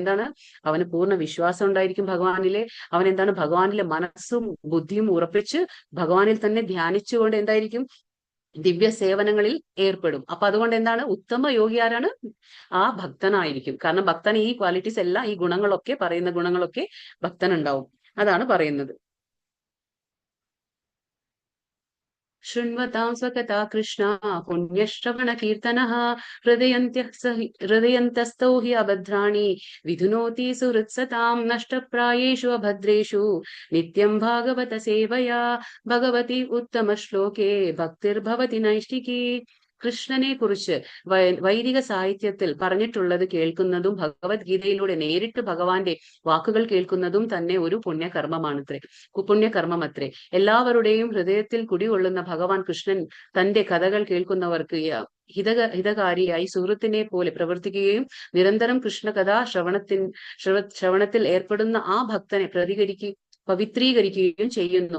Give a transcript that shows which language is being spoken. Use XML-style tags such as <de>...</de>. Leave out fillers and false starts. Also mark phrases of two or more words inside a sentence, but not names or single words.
<ml>എന്താണ്, അവന് പൂർണ്ണ വിശ്വാസം ഉണ്ടായിരിക്കും ഭഗവാനിലെ. അവൻ എന്താണ്, ഭഗവാനിലെ മനസ്സും ബുദ്ധിയും ഉറപ്പിച്ച് ഭഗവാനിൽ തന്നെ ധ്യാനിച്ചുകൊണ്ട് എന്തായിരിക്കും, ദിവ്യ സേവനങ്ങളിൽ ഏർപ്പെടും. അപ്പൊ അതുകൊണ്ട് എന്താണ്, ഉത്തമ യോഗി ആരാണ്, ആ ഭക്തനായിരിക്കും. കാരണം ഭക്തൻ ഈ ക്വാളിറ്റീസ് എല്ലാം, ഈ ഗുണങ്ങളൊക്കെ പറയുന്ന ഗുണങ്ങളൊക്കെ ഭക്തനുണ്ടാവും. അതാണ് പറയുന്നത്.</ml> <sa>शृण्वतां स्वकथा कृष्णा पुण्यश्रवणकीर्तनः हृदयन्तस्थौ हि अभद्राणि विधुनोति सुहृत्सतां नष्टप्रायेषु अभद्रेषु नित्यं भागवत सेवया भगवती उत्तमश्लोके भक्तिर्भवति नैष्टिकी.</sa> <ml>കൃഷ്ണനെ കുറിച്ച് വൈദിക സാഹിത്യത്തിൽ പറഞ്ഞിട്ടുള്ളത് കേൾക്കുന്നതും ഭഗവത്ഗീതയിലൂടെ നേരിട്ട് ഭഗവാന്റെ വാക്കുകൾ കേൾക്കുന്നതും തന്നെ ഒരു പുണ്യകർമ്മമാണത്രേ, പുണ്യകർമ്മമത്രേ. എല്ലാവരുടെയും ഹൃദയത്തിൽ കുടികൊള്ളുന്ന ഭഗവാൻ കൃഷ്ണൻ തന്റെ കഥകൾ കേൾക്കുന്നവർക്ക് ഹിതകാരിയായി സുഹൃത്തിനെ പോലെ പ്രവർത്തിക്കുകയും നിരന്തരം കൃഷ്ണകഥാ ശ്രവണത്തിൽ ഏർപ്പെടുന്ന ആ ഭക്തനെ പവിത്രീകരിക്കുകയും ചെയ്യുന്നു.</ml>